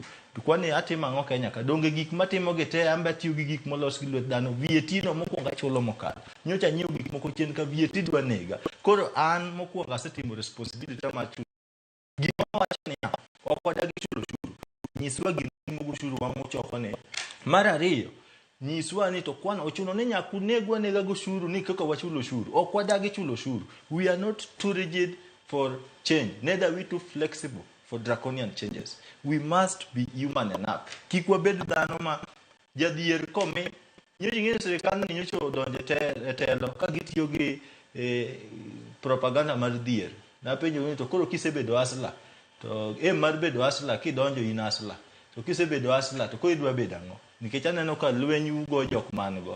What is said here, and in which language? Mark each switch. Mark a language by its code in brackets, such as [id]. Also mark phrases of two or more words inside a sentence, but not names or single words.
[luo] Kwani atimo ang'o Kenya ka donge gik matimo gite amba tiyo gi gik molos gi lwet dhano VAT no mokwongo chulo mokalo nyocha nyiew gik moko chien ka VAT dwa nega koro an mokwongo asetimo responsibility mar chulo gima wacho ni ok wadagi chulo shuru nyiswa gima go shuru wa mochoko ne mar ariyo nyiswa ni to kwana ochuno ni nyaku negwa nega go shuru ni kaka wachulo shuru ok wadagi chulo shuru. [en] We are not too rigid for change, neither we too flexible for draconian changes. We must be human enough. [luo] Kikwa bedu dhano ma jadhier kome nyochi ng'e sirikal ni nyocho donje telo ka gitiyo gi propaganda mar dhier. Na penjo ni to koro kisebedo asla to mar bedo asla kidonjo in asla. To kisebedo asla to ko idwa bedo ang'o? Nikech aneno ka lweny ugo jok man go.